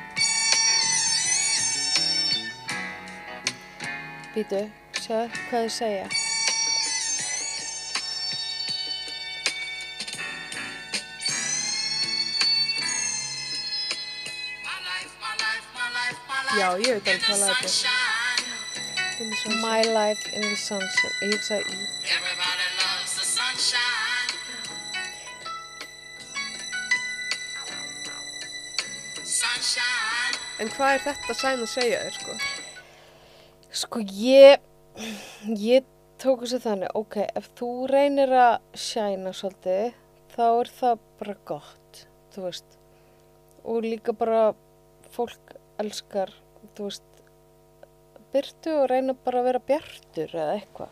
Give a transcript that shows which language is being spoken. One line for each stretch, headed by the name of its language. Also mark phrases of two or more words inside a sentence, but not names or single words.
Icelandic: sko. Býtu, sjáðu hvað þið segja. Já, ég veit alveg hvað lag þetta er. My Life in the Sunshine. Ég hugsaði í.
English: Everybody loves the sunshine. Sunshine.
Icelandic: En hvað er þetta sæn að segja þér, sko? Sko, ég tók þessu þannig, ok, ef þú reynir að shæna svolítið, þá er það bara gott, þú veist. Og líka bara fólk elskar, þú veist, birtu og reyna bara að vera bjartur eða eitthvað.